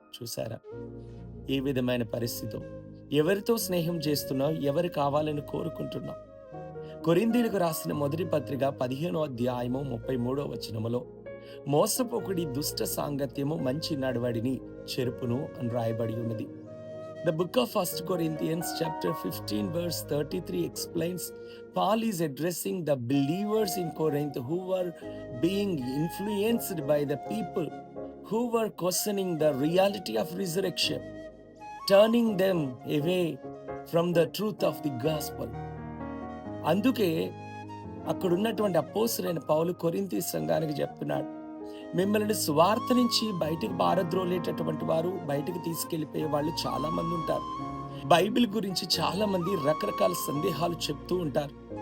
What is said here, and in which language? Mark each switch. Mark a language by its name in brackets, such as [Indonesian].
[Telugu] చూసారా ఏ విధమైన పరిస్థితి? ఎవరితో స్నేహం చేస్తున్నావు, ఎవరు కావాలని కోరుకుంటున్నావు? కొరింథీయులకు రాసిన మొదటి పత్రిక 15వ అధ్యాయము 33వ వచనములో మోసపోకుడి దుష్ట సాంగత్యము మంచి నడవడిని చెరుపును అని రాయబడి ఉన్నది. [English] The book of 1 Corinthians chapter 15 verse 33 explains Paul is addressing the believers in Corinth who were being influenced by the people who were questioning the reality of resurrection, turning them away from the truth of the gospel. [Telugu] అందుకే అక్కడున్నటువంటి అపోస్తలుడైన పౌలు కొరింథీ సంఘానికి చెప్తున్నాడు, మిమ్మల్ని సువార్త నుంచి బయటికి పారద్రోలేటటువంటి వారు, బయటికి తీసుకెళ్లిపోయే వాళ్ళు చాలా మంది ఉంటారు. బైబిల్ గురించి చాలా మంది రకరకాల సందేహాలు చెప్తూ ఉంటారు.